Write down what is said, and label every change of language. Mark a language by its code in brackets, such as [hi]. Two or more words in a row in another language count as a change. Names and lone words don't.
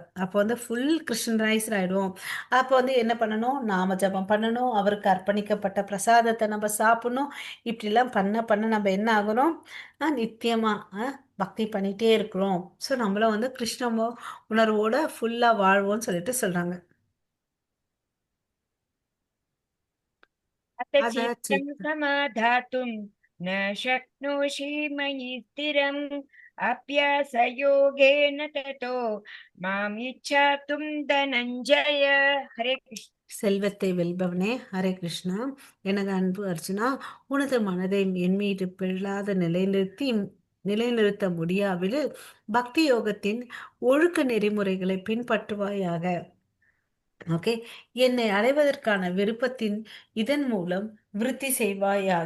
[ta] அப்போ [en] full Christianized [ta] ஆயிடுவோம். அப்போ என்ன பண்ணணும், நாம ஜபம் பண்ணணும், அவருக்கு அர்ப்பணிக்கப்பட்ட பிரசாதத்தை நம்ம சாப்பிடணும். இப்படிலாம் பண்ண பண்ண நம்ம என்ன ஆகுறோம், நித்தியமா பக்தி பண்ணிட்டே இருக்கிறோம். ஸோ நம்மளும் கிருஷ்ண உணர்வோட ஃபுல்லா வாழ்வோம்னு சொல்லிட்டு சொல்றாங்க. [sa] अथ அத चित्तं समाधातुं न शक्नोषि मयि स्थिरम् अभ्यासयोगेन ततो माम् इच्छातुं धनञ्जय. हरे कृष्ण. [ta] செல்வத்தை வெல்பவனே, [sa] हरे कृष्ण. [ta] எனது அன்பு அர்ஜுனா, உனது மனதை என் மீது பிழாத நிலைநிறுத்த முடியாவிடில் பக்தி யோகத்தின் ஒழுக்க நெறிமுறைகளை பின்பற்றுவாயாக. ஓகே, என்னை அடைவதற்கான விருப்பத்தின் இதன் மூலம் விருத்தி செய்வாயாக.